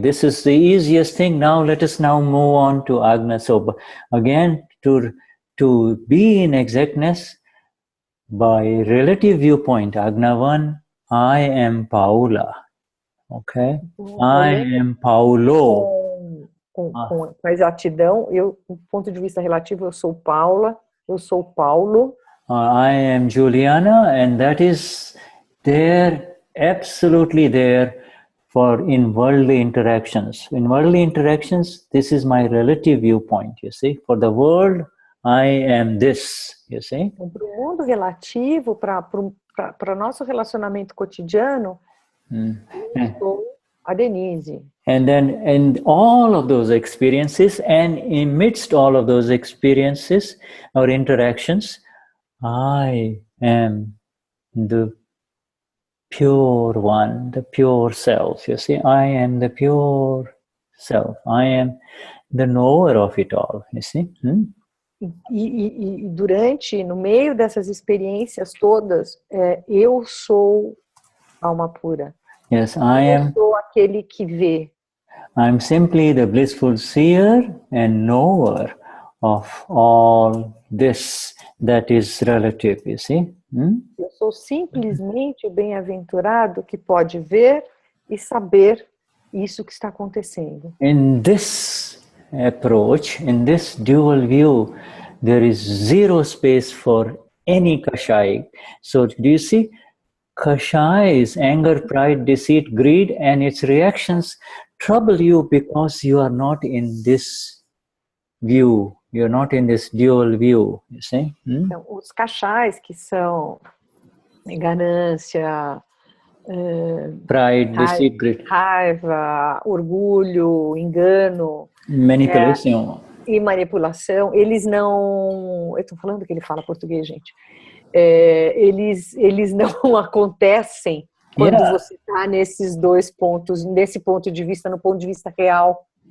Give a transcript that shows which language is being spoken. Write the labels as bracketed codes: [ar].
[en] This is the easiest thing. Now let us move on to Agnas. So again, to be in exactness by relative viewpoint, Agna 1, I am Paula. Okay? I am Paulo. [pt] Com a exatidão, do ponto de vista relativo, eu sou Paula, eu sou Paulo. [en] I am Juliana, and that is there, absolutely there for in worldly interactions. In worldly interactions, this is my relative viewpoint, you see. For the world, I am this, you see. [pt] Para o mundo relativo, para nosso relacionamento cotidiano, eu sou a Denize. [en] And then in all of those experiences, and amidst all of those experiences or interactions, I am the pure one, the pure self. You see, I am the pure self. I am the knower of it all, you see. [pt] E no meio dessas experiências todas, eu sou alma pura. Yes, eu sou aquele que vê. [en] I'm simply the blissful seer and knower of all this that is relative, you see. [pt] Eu sou simplesmente o bem-aventurado que pode ver e saber isso que está acontecendo. [en] In this approach, in this dual view, there is zero space for any kashai. So do you see? Kashai is anger, pride, deceit, greed, and its reactions trouble you because you are not in this view. You're not in this dual view, you see? [pt] Então, os kashais, que são ganância, [en] pride, deceit, greed, [pt] raiva, orgulho, engano, manipulação. E manipulação, eles não... Eu estou falando que ele fala português, gente. Eles não acontecem quando você está nesses dois pontos, nesse ponto de vista, no ponto de vista real.